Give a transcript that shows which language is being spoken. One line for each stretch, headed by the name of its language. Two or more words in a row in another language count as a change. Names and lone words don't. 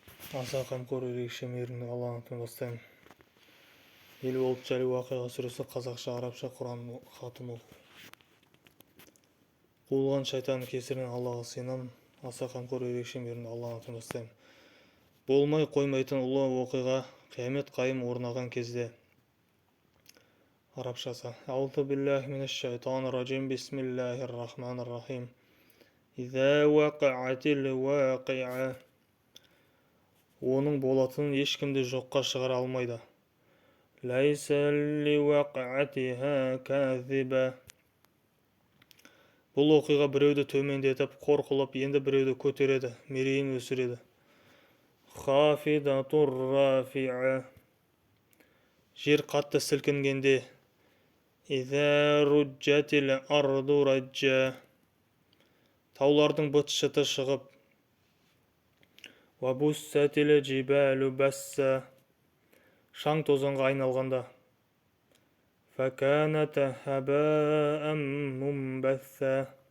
Kazakh: Аса қамқор ерекше мейірімді Алланың атымен бастаймын. Ел болып жайлы уақиға сүресі қазақша, арабша Құран хатын оқу. Қуылған шайтанның кесірінен Аллаға сыйынамын. Аса қамқор ерекше мейірімді Алланың атымен бастаймын. Болмай қоймайтын ұлы оқиға қиямет қайым орнаған кезде. Арабшасы.
Arabic: أعوذ بالله من الشيطان الرجيم. بسم الله الرحمن الرحيم. إذا وقعت الواقعة.
Kazakh: Оның болатынын ешкімді жоққа шығара алмайды.
Arabic: ليس لوقعتها كاذبة.
Kazakh: Бұл оқиға біреуді төмендетіп, қор қылып, енді біреуді көтереді, мерейін өсіреді.
Arabic: خافضة رافعة.
Kazakh: Жер қатты сілкінгенде.
Arabic: إذا رجت الأرض رجا.
Kazakh: Таулардың быт-шыты шығып.
Arabic: وبست الجبال بسا.
Kazakh: Шаң тозаңға айналғанда.
Arabic: فكانت هباء منبثا.